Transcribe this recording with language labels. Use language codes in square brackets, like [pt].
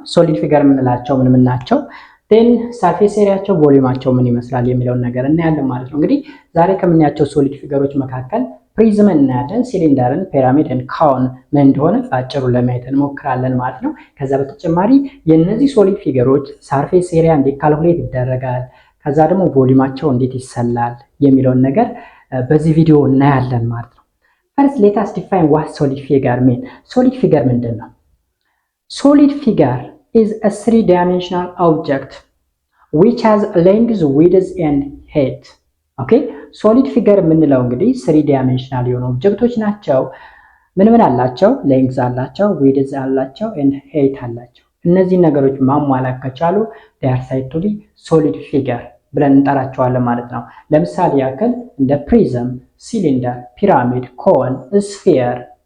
[am] ሶሊድ ፊገር የምንላቸው ምን ናቸው? ዴን ሰርፌስ ኤሪያቸው፣ ቮሊዩማቸው ምን ይመስላል የሚለውን ነገር እናያለን ማለት ነው። እንግዲህ ዛሬ ከምናያቸው ሶሊድ ፊገሮች መካከል ፕሪዝም እናያለን፣ ሲሊንደርን፣ ፒራሚድን፣ ካውን ምን እንደሆነ በአጭሩ ለማየት እንሞክራለን ማለት ነው። ከዛ በተጨማሪ የነዚህ ሶሊድ ፊገሮች ሰርፌስ ኤሪያ እንዴት ካልኩሌት ይደረጋል፣ ከዛ ደግሞ ቮሊዩማቸው እንዴት ይሰላል የሚለውን ነገር በዚህ ቪዲዮ እናያለን ማለት ነው። [en] First, let us define what solid figure mean. [am] Solid figure ምንድን ነው? [en] Solid figure is a three-dimensional object which has length, width and height. Okay? [am] Solid figure የምንለው እንግዲህ three dimensional የሆኑ ኦብጀክቶች ናቸው። ምን አላቸው? length አላቸው፣ width አላቸው and height አላቸው። እነዚህ ነገሮች ማሟላት ከቻሉ [en] they are said to be solid figure [am] ብለን እንጠራቸዋለን ማለት ነው። ለምሳሌ ያክል እንደ ፕሪዝም፣ ሲሊንደር፣ ፒራሚድ፣ ኮን፣ ስፌር